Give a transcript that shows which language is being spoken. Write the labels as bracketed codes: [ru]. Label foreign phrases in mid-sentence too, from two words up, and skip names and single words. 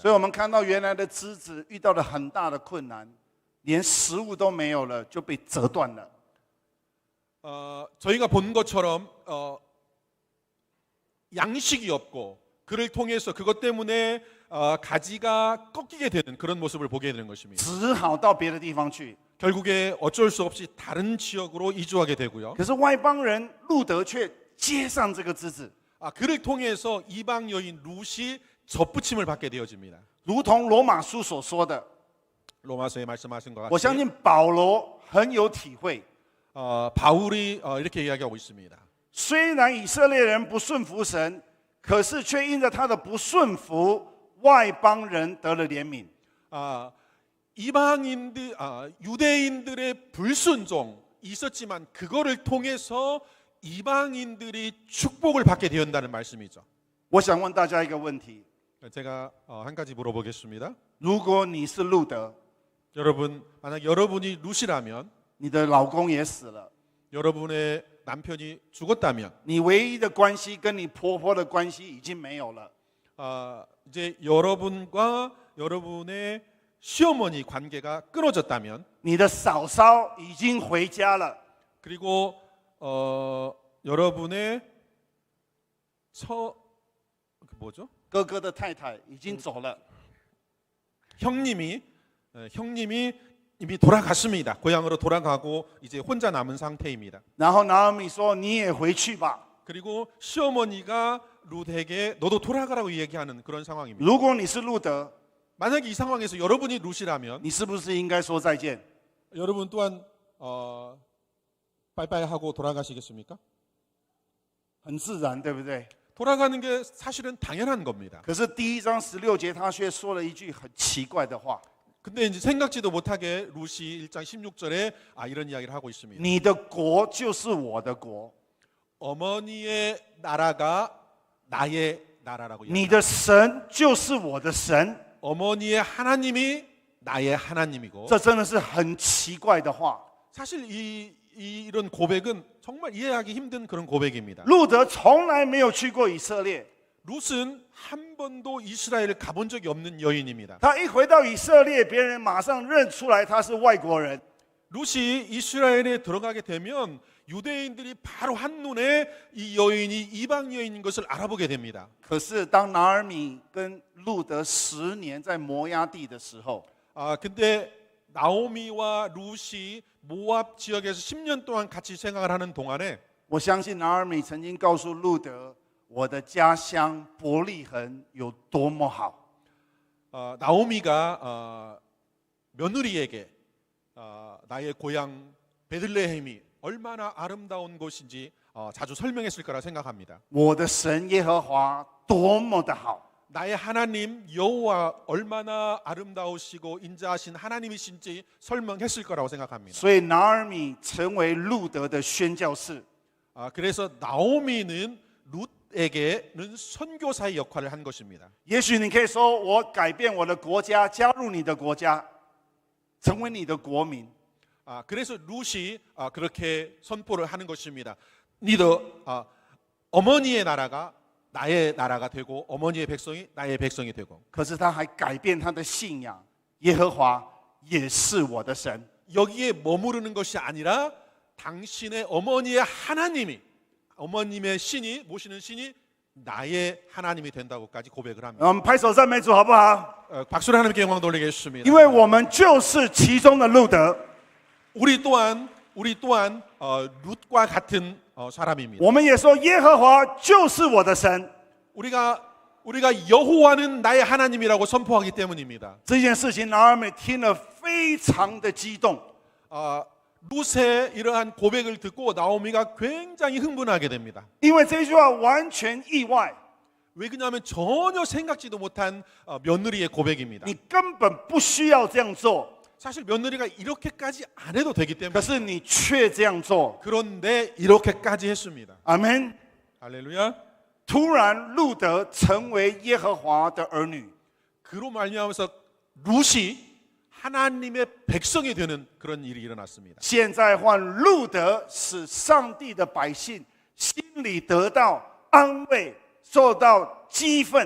[zh] 所以我们看到原来的枝子遇到了很大的困难，连食物都没有了，就被折断了。 [ko] 저희가 본 것처럼 양식이 없고 그를 통해서 그것 때문에 가지가 꺾이게 되는 그런 모습을 보게 되는 것입니다. [zh] 只好到别的地方去。 [ko] 결국에 어쩔 수 없이 다른 지역으로 이주하게 되고요. [zh] 可是外邦人路德却接上这个枝子， [ko] 그를 통해서 이방 여인 룻이 접붙임을 받게 되어집니다. [zh] 如同罗马书所说的。 [ko] 로마서에 말씀하신 것 [zh] 我相 [ko] 같이 [zh] 信保罗很有体会。 [ko] 바울이 이렇게 이야기하고 있습니다. [zh] 虽然以色列人不顺服神，可是却因着他的不顺服，外邦人得了怜悯。 [ko] 이방인들 유대인들의 불순종 있었지만 그거를 통해서 이방인들이 축복을 받게 되었다는 말씀이죠. [zh] 我想问大家一个问题： [ko] 제가 한 가지 물어보겠습니다. [zh] 如果你是路德， [ko] 여러분 만약 여러분이 룻이라면 [zh] 你的老公也死了， [ko] 여러분의 남편이 죽었다면 [zh] 你唯一的关系跟你婆婆的关系已经没有了， [ko] 이제 여러분과 여러분의 시어머니 관계가 끊어졌다면 [zh] 你的嫂嫂已经回家了， [ko] 그리고 여러분의 뭐죠? [zh] 哥哥的太太已经走了， [ko] 형님이 이미 돌아갔습니다. 고향으로 돌아가고 이제 혼자 남은 상태입니다. [zh] 然后拿俄米说：“你也回去吧。 [ko] 그리고 시어머니가 룻에게 너도 돌아가라고 얘기하는 그런 상황입니다. [zh] 如果你是路德， [ko] 만약에 이 상황에서 여러분이 룻이라면 [zh] 你是不是应该说再见？ [ko] 여러분 또한 빠이빠이 하고 돌아가시겠습니까? [zh] 很自然，对不对？ [ko] 돌아가는 게 사실은 당연한 겁니다. [zh] 可是第1章16节，他却说了一句很奇怪的话： [ko] 근데 이제 생각지도 못하게 룻이 1장 16절에 이런 이야기를 하고 있습니다. [zh] 你的国就是我的国， [ko] 어머니의 나라가 나의 나라라고 [zh] 你 [ko] 이야기합니다. [zh] 的神就是我的神。 [ko] 어머니의 하나님이 나의 하나님이고 [zh] 这真的是很奇怪的话。 [ko] 사실 이런 고백은 정말 이해하기 힘든 그런 고백입니다. [zh] 路德从来没有去过以色列， [ko] 룻은 한 번도 이스라엘을 가본 적이 없는 여인입니다. [zh] 他一回到以色列，别人马上认出来他是外国人。 [ko] 룻이 이스라엘에 들어가게 되면 유대인들이 바로 한눈에 이 여인이 이방 여인인 것을 알아보게 됩니다. [zh] 可是当拿尔米跟路德10年在摩押地的时候， [ko] 근데 나오미와 룻이 모압 지역에서 10년 동안 같이 생활을 하는 동안에 [zh] 我相信拿尔米曾经告诉路德，我的家乡伯利恒有多么好。 [ko] 나오미가 며느리에게 나의 고향 베들레헴이 얼마나 아름다운 곳인지 자주 설명했을 거라 생각합니다. [zh] 我的神耶和华多么的好。 [ko] 나의 하나님 여호와 얼마나 아름다우시고 인자하신 하나님이신지 설명했을 거라고 생각합니다. [zh] 所以拿尔米成为路德的宣教士。 [ko] 그래서 나오미는 룻에게는 선교사의 역할을 한 것입니다. [zh] 也许你可以说，我改变我的国家，加入你的国家，成为你的国民。 [ko] 그래서 룻이 그렇게 선포를 하는 것입니다. 니도 어머니의 나라가 나의 나라가 되고 어머니의 백성이 나의 백성이 되고. [zh] 可是他还改变他的信仰，耶和华也是我的神。 [ko] 여기에 머무르는 것이 아니라 당신의 어머니의 하나님이 어머님의 신이 모시는 신이 나의 하나님이 된다고까지 고백을 합니다. [zh] 我们拍手赞美主，好不好？ [ko] 박수를 하나님께 영광 돌리겠습니다. [zh] 因为我们就是其中的路德， [ko] 우리 또한 룻과 같은 사람입니다. [zh] 我们也说耶和华就是我的神。 [ko] 우리가 여호와는 나의 하나님이라고 선포하기 때문입니다. [zh] 这件事情拿尔美听了非常的激动， [ko] 룻의 이러한 고백을 듣고 나오미가 굉장히 흥분하게 됩니다. [zh] 因为这句话完全意外， [ko] 왜 그러냐면 전혀 생각지도 못한 며느리의 고백입니다. [zh] 你根本不需要这样做， [ko] 사실 며느리가 이렇게까지 안 해도 되기 [zh] 可 [ko] 때문에 [zh] 是你却这样做。 [ko] 그런데 이렇게까지 했습니다. [zh] 阿门。 [ko] 할렐루야. [zh] 突然，路德成为耶和华的儿女。 [ko] 그로 말미암아서 룻이 하나님의 백성이 되는 그런 일이 일어났습니다. [zh] 现在换路德使上帝的百姓心里得到安慰，受到激愤。